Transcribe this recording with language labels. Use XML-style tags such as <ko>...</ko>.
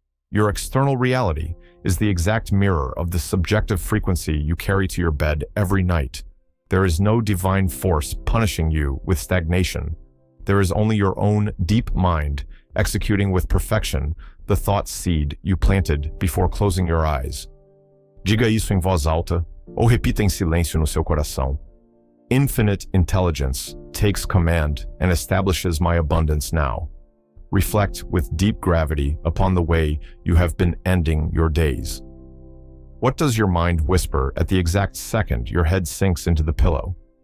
<en>Your external reality is the exact mirror of the subjective frequency you carry to your bed every night. There is no divine force punishing you with stagnation. There is only your own deep mind executing with perfection the thought seed you planted before closing your eyes.</en> <pt>Diga isso em voz alta ou repita em silêncio no seu coração.</pt> <en>Infinite intelligence takes command and establishes my abundance now. Reflect with deep gravity upon the way you have been ending your days. What does your mind whisper at the exact second your head sinks into the pillow?</en>